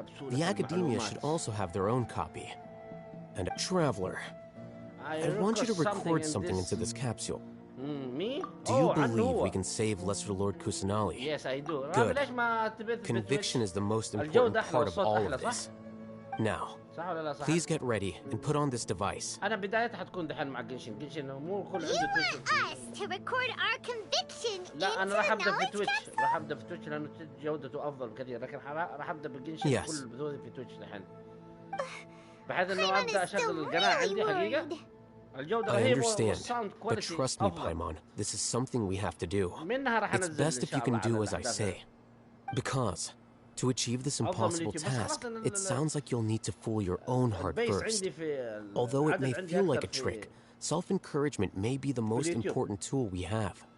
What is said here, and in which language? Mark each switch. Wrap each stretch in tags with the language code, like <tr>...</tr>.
<en>The academia should also have their own copy. And a traveler, I want you to record something into this capsule. Me? Do you believe we can save Lesser Lord Kusanali? Yes, I do. Good. Conviction is the most important part of all of this. Now, please get ready and put on this device.</en> <ar>أنا بدايتها حتكون دحين مع جنشن مو كل عنده تويتش.</ar> <en>You want us to record our conviction.</en> <ar>لا أنا راح أبدأ في تويتش، راح أبدأ في تويتش لأنه جودته أفضل بكثير، لكن راح أبدأ بجنشن كل البثوث في تويتش دحين. بحيث إنه أبدأ أشغل القناة عندي حقيقة.</ar> <en>I understand, but trust me, Paimon, this is something we have to do. It's best if you can do as I say. Because, to achieve this impossible task, it sounds like you'll need to fool your own heart first. Although it may feel like a trick, self-encouragement may be the most important tool we have.</en>